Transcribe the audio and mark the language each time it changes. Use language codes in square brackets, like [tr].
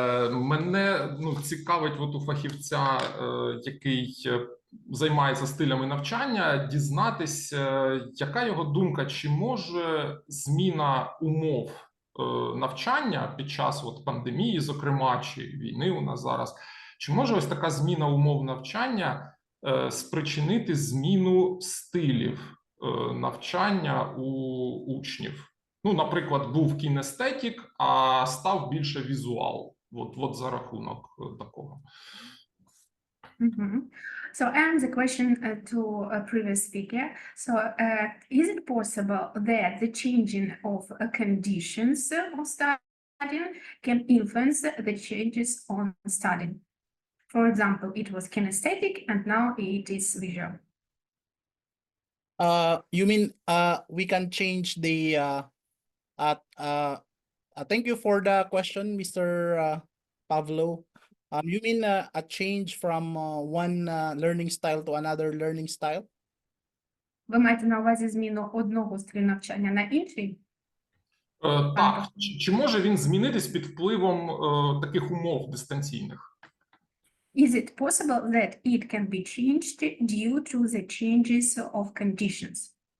[uk] Мене цікавить у фахівця, який займається стилями навчання, дізнатися, яка його думка, чи може зміна умов навчання під час пандемії, зокрема, чи війни у нас зараз, чи може ось така зміна умов навчання спричинити зміну стилів навчання у учнів? Наприклад, був кінестетік, а став більше візуал. От за рахунок такого. [en] So, and the question to a previous speaker. So, is it possible that the changing of conditions of studying can influence the changes on studying? For example, it was kinesthetic and now it is visual. You mean we can change the thank you for the question, Mr. Pavlo. You mean a change from one learning style to another learning style? [uk] Ви маєте на увазі зміну одного стилю навчання на інший? Так. Чи може він змінитись під впливом таких умов дистанційних? [en] Is it possible that it can be changed due to the changes of conditions?